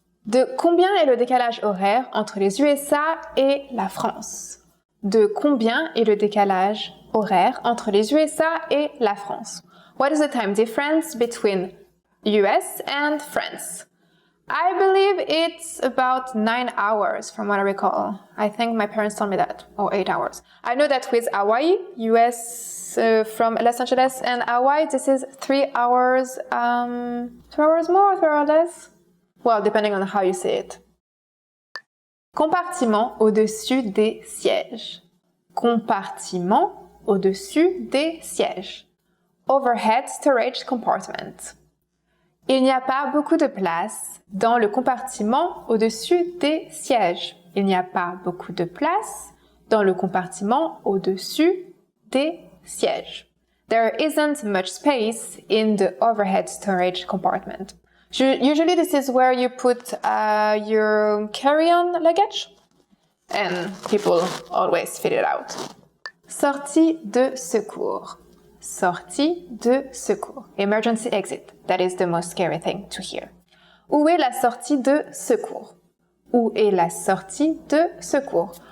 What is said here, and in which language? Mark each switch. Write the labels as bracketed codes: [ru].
[fr] De combien est le décalage horaire entre les USA et la France? De combien est le décalage horaire entre les USA et la France? [en] What is the time difference between US and France? I believe it's about 9 hours from what I recall. I think my parents told me that, or 8 hours. I know that with Hawaii, US from Los Angeles and Hawaii, this is 3 hours, 2 hours more, 3 hours less? Well, depending on how you say it. [fr] Compartiment au-dessus des sièges. Compartiment au-dessus des sièges. [en] Overhead storage compartment. [fr] Il n'y a pas beaucoup de place dans le compartiment au-dessus des sièges. Il n'y a pas beaucoup de place dans le compartiment au-dessus des sièges. [en] There isn't much space in the overhead storage compartment. Usually this is where you put your carry-on luggage, and people always fit it out. [fr] Sortie de secours. Sortie de secours. [en] Emergency exit. That is the most scary thing to hear. [fr] Où est la sortie de secours? Où est la sortie de secours?